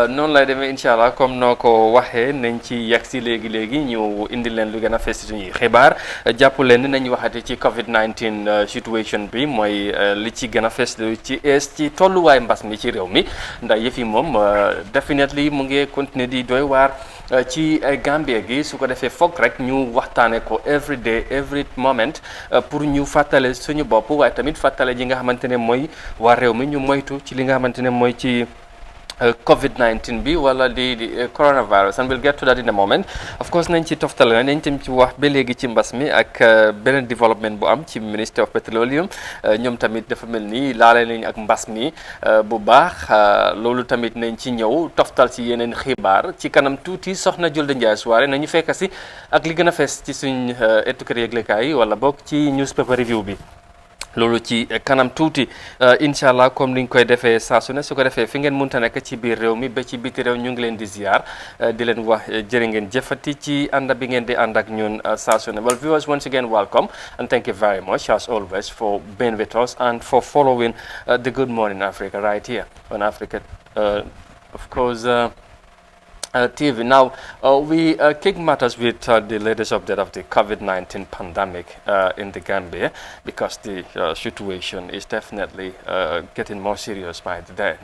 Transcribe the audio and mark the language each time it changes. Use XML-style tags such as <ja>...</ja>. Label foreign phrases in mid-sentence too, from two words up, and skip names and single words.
<wo>noonu lay demee</wo> <ar>إن شاء الله</ar> <wo>comme noo ko waxee nañ ci yegg si léegi ñu indi leen lu gën a fës suñuy xibaar jàpp leen ni nañ waxati ci COVID-19 situation bi mooy li ci gën a fës ci tolluwaay mbas mi ci réew mi ndax yëf yi moom definitely mu ngi continuer di doy waar. ci Gambia gi su ko defee foog rek ñu waxtaane ko</wo> <en>every day every moment</en> <wo>pour ñu fàttale suñu bopp waaye tamit fàttale ji nga xamante ne mooy waa réew mi ñu moytu ci li nga xamante ne mooy ci COVID-19 bi wala di</wo> <en>coronavirus and we'll get to that in a moment of course</en> <wo>nañ ci toftale na nañ tam ci wax ba léegi ci mbas mi ak beneen développement bu am ci</wo> <en>Ministry of Petroleum</en> <wo>ñoom tamit dafa mel ni laale nañ ak mbas mi bu baax loolu tamit nañ ci ñëw toftal ci yeneen xibaar ci kanam tuuti soxna Julde Ndiaye Souare nañu fekk si ak li gën a fees ci suñ ettu kër yëglekaay yi wala boog ci</wo> <en>newspaper review</en> <wo>bi loolu ci kanam tuuti</wo> <ar>إن شاء الله</ar> <wo>comme ni ñu koy defee saa su ne su ko defee fi ngeen mënta nekk ci biir réew mi ba ci biti réew ñu ngi leen di ziar di leen wax jërë ngeen jëfati ci ànd bi ngeen di ànd ak ñun saa su ne.</wo> <en>Well, viewers, once again, welcome and thank you very much as always for being with us and for following the Good Morning Africa right here on Africa, of course. TV. Now, we kick matters with the latest update of the COVID-19 pandemic in the Gambia because the situation is definitely getting more serious by the day.</en>